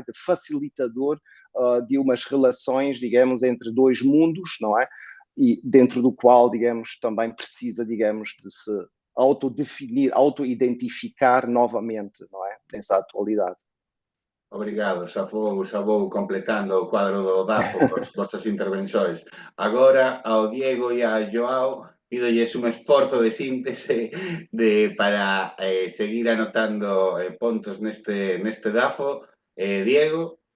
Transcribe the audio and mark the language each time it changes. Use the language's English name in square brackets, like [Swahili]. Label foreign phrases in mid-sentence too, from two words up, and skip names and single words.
[Portuguese] De facilitador de umas relações, digamos, entre dois mundos, não é? E dentro do qual, digamos, também precisa, digamos, de se autodefinir, autoidentificar novamente, não é? Nessa atualidade. Obrigado, [Galician] xa vou completando o cuadro do DAFO cos vosas intervenções. Agora, ao Diego e a Joao, pídolles un esforzo de síntese para seguir anotando pontos neste DAFO. Diego.